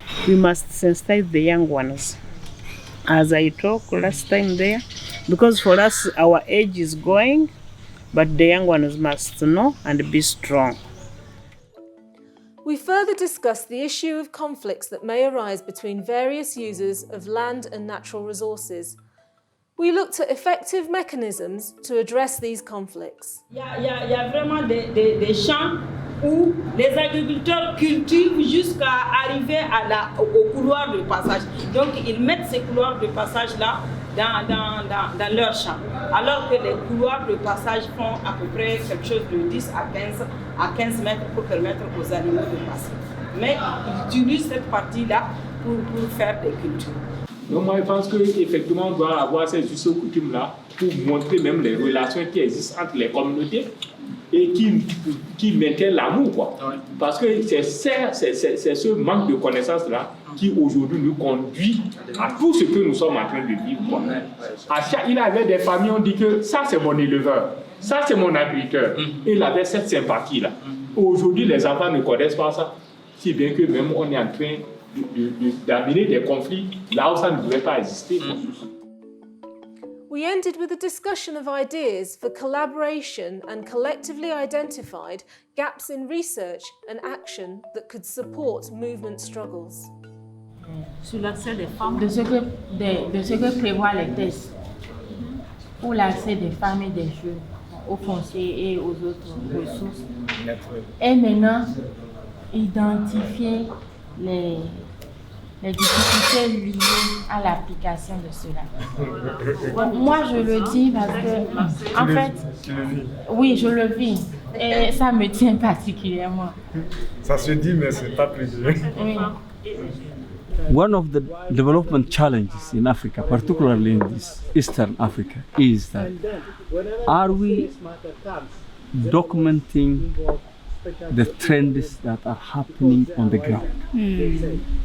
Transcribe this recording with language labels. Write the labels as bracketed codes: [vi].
[en] We must sensitize the young ones. As I talked last time there, because for us, our age is going, but the young ones must know and be strong. We further discussed the issue of conflicts that may arise between various users of land and natural resources. We looked at effective mechanisms to address these conflicts. [fr] Il y a vraiment des champs où les agriculteurs cultivent jusqu'à arriver au couloir de passage. Donc ils mettent ces couloirs de passage-là dans leur champ. Alors que les couloirs de passage font à peu près quelque chose de 10 à 15 mètres pour permettre aux animaux de passer. Mais ils utilisent cette partie-là pour faire des cultures. Donc moi je pense qu'effectivement on doit avoir ces us et coutumes-là pour montrer même les relations qui existent entre les communautés et qui maintiennent l'amour, quoi. Parce que c'est ce manque de connaissances-là qui aujourd'hui nous conduit à tout ce que nous sommes en train de vivre, quoi. Il avait des familles, on dit que ça c'est mon éleveur, ça c'est mon agriculteur. Et il avait cette sympathie-là. Aujourd'hui les enfants ne connaissent pas ça, si bien que même on est en train d'amener des conflits là où ça ne devait pas exister. [en] We ended with a discussion of ideas for collaboration and collectively identified gaps in research and action that could support movement struggles. [fr] Sur l'accès des femmes, de ce que prévoient les tests pour l'accès des femmes et des jeunes aux fonciers et aux autres ressources. Et maintenant, identifier les difficultés liées à l'application de cela. Bon, moi, je le dis parce que, en fait, oui, je le vis et ça me tient particulièrement. Ça se dit, mais c'est pas précis. Oui. [en] One of the development challenges in Africa, particularly in this Eastern Africa, is that are we documenting the trends that are happening on the ground?